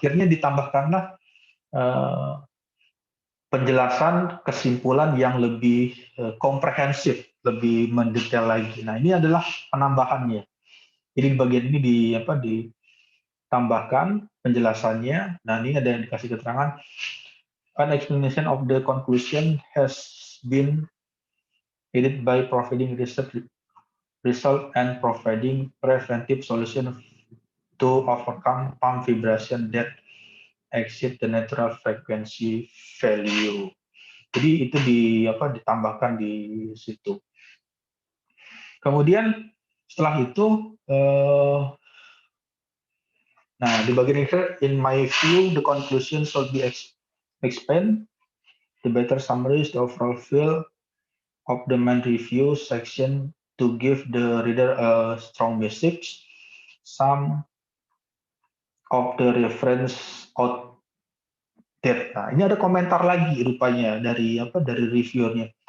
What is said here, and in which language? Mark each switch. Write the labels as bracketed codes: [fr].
[id] Akhirnya ditambahkanlah penjelasan kesimpulan yang lebih komprehensif, lebih mendetail lagi. Nah, ini adalah penambahannya. Jadi di bagian ini ditambahkan penjelasannya. Nah, ini ada yang dikasih keterangan. [en] An explanation of the conclusion has been aided by providing research result and providing preventive solution to overcome pump vibration that exceed the natural frequency value. [id] Jadi itu ditambahkan di situ. Kemudian setelah itu, nah di bagian ini, [en] in my view, the conclusion should be explained. The better summary is the overall feel of the main review section to give the reader a strong message. Some of the reference outdated. [id] Nah, ini ada komentar lagi rupanya dari reviewernya.